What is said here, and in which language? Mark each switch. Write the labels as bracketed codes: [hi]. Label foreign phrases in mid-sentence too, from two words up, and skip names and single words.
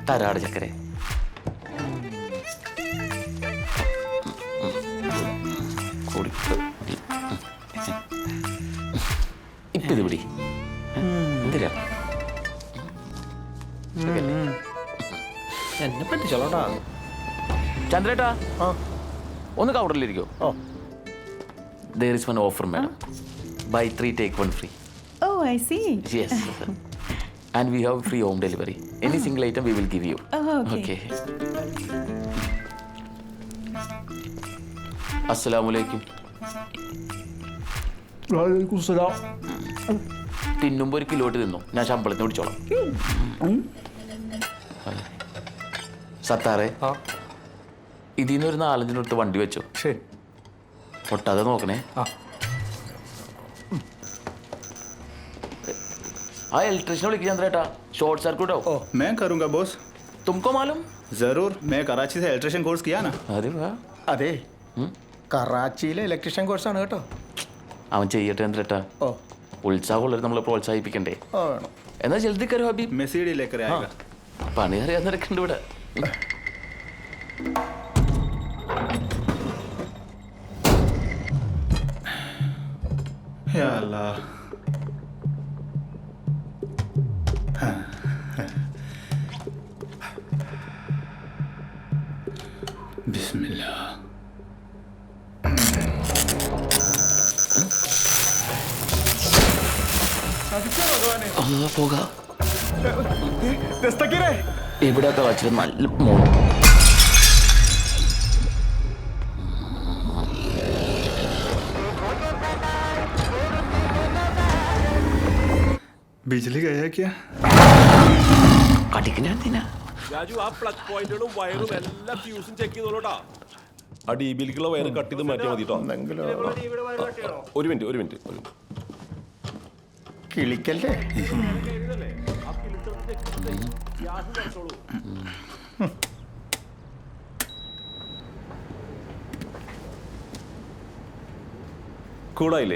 [ml] തരാട് ചക്കരെ. ഇപ്പൊ ഇത് പിടി. എന്തിനാ എന്നെ പറ്റിച്ചോളാ. ചന്ദ്രേട്ടാ, ഒന്ന് കൗണ്ടറിലിരിക്കോ. [en] There is one offer, madam. Buy 3 take 1 free. Oh, I see. Yes. And we have free home delivery. Any single item we will give you. Oh, Okay. [ar] السلام عليكم. وعليكم سلام. [ml] തിന്നുമ്പോ ഒരു കിലോട്ട് തിന്നോ, ഞാൻ ശമ്പളത്തിന് പിടിച്ചോളാം. സത്താറേ, ഇതിന്ന് ഒരു 4-5 എടുത്ത് വണ്ടി വെച്ചോ. ശരി. പൊട്ടാതെ നോക്കണേ. ആ ഇലക്ട്രീഷ്യനെ വിളിക്കുക ചന്ദ്രേട്ടാ, [en] short circuit [ml] हो. [hi] मैं करूँगा बॉस. तुमको मालूम? जरूर, मैं कराची से [en] electrician course [hi] किया ना. अरे वाह. [ml] അതെ, കറാച്ചിയിലെ ഇലക്ട്രീഷ്യൻ കോഴ്സാണ് കേട്ടോ. അവൻ ചെയ്യട്ടെ ചന്ദ്രേട്ടാ. ഓ ഉത്സാഹമുള്ളവർ നമ്മൾ പ്രോത്സാഹിപ്പിക്കണ്ടേ? ഓ വേണം. എന്നാ [hi] जल्दी करो [ml] ഹബീബ്. [hi] मैं सीढ़ी लेकर आएगा. [ml] പണി അറിയാവുന്നവരൊക്കെ ഇവിടെ. [ar] يا الله. बिस्मिल्लाह. [ml] പോകാം. ഇവിടെയൊക്കെ വച്ചിട്ട് നല്ല മോൾ. [hi] बिजली गया है क्या? [ml] കടിക്കുന്ന എന്തിനാ? രാജു, ആ പ്ലഗ് പോയിന്റുകളും വയറും എല്ലാം ഫ്യൂസും ചെക്ക് ചെയ്തോളൂട്ടാ. ആ DB-ലേക്കുള്ള വയർ കട്ട് ചെയ്ത് മാറ്റിയാൽ മതി കേട്ടോ. ഒരു മിനിറ്റ്. കിളിക്കല്ലേ? കൂളായില്ലേ?